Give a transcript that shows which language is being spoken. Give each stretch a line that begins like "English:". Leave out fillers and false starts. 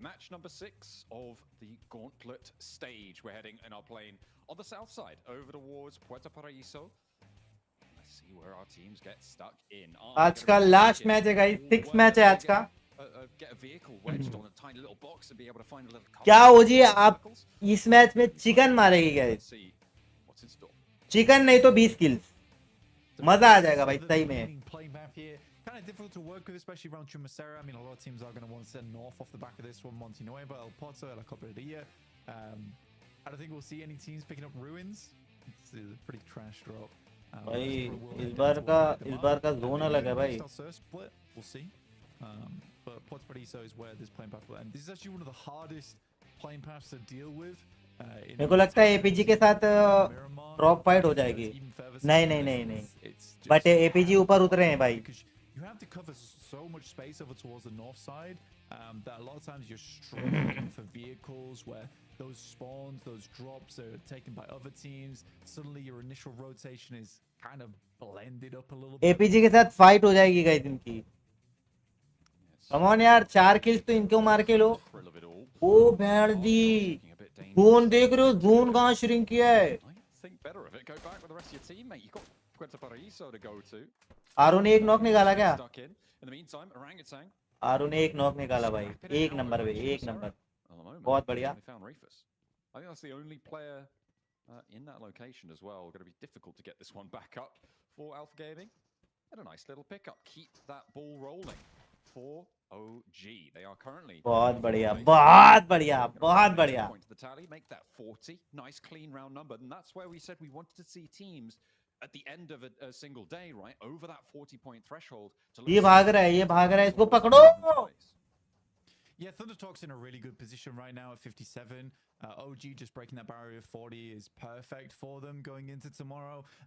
English: Match number 6 of the Gauntlet stage. We're heading in our plane on the south side over towards Puerto Paraíso. Let's see where our teams get stuck in.
Hindi: आज का last match है guys. 6 match है आज का.
English: Get a vehicle wedged on a tiny little box and be able to find a little car.
Hindi: क्या हो जी, आप इस मैच में चिकन मारेगी गाइस. चिकन नहीं तो 20 किल्स. मजा आ जाएगा भाई सही में.
English: Kind of difficult to work with, especially around Chumacera. I mean, a lot of teams are going to want to send north off the back of this one. Monte Nuevo, El Porto, La Cobreria. I don't think we'll see any teams picking up Ruins. It's a pretty trash drop.
Hindi: भाई इस बार का zone अलग है भाई.
English: Split, we'll see. But Puerto Paraíso is where this plane path will end. This is actually one of the hardest plane paths to deal with.
Hindi: मेरे को लगता है एपीजी के साथ ड्रॉप फाइट हो जाएगी. नहीं. बट एपीजी ऊपर उतरे हैं भाई.
English: You have to cover so much space over towards the north side that a lot of times you're struggling for vehicles where those spawns, those drops are taken by other teams. Suddenly your initial rotation is kind of blended up a little bit.
Hindi: APG के साथ fight हो जाएगी guys इनकी. Come on यार, 4 kills तो इनको मार के लो. ओ भेड़ दी. जोन देख रहे हो, जोन कहां श्रिंक किया है.
English: Think better of it. Go back with the rest of your team, mate. You've got Puerto Paraíso to go to.
Hindi: आरू ने एक नॉक निकाला क्या?
English: In the meantime, Orangutan.
Hindi: आरू ने एक नॉक निकाला भाई. एक नंबर पे, एक नंबर. बहुत बढ़िया.
English: I think that's the only player in that location as well. Going to be difficult to get this one back up for Alpha Gaming. And a nice little pickup. Keep that ball rolling for OG. They are currently
Hindi: बहुत बढ़िया, बहुत बढ़िया, बहुत बढ़िया.
English: Point to the tally, make that 40. Nice clean round number. And that's where we said we wanted to see teams at the end of a single day, right? Over that 40-point threshold.
Hindi: ये भाग रहा है, इसको पकड़ो.
English: Yeah, Thunder Talk's in a really good position right now at 57. OG just breaking that barrier of 40 is perfect for them going into tomorrow.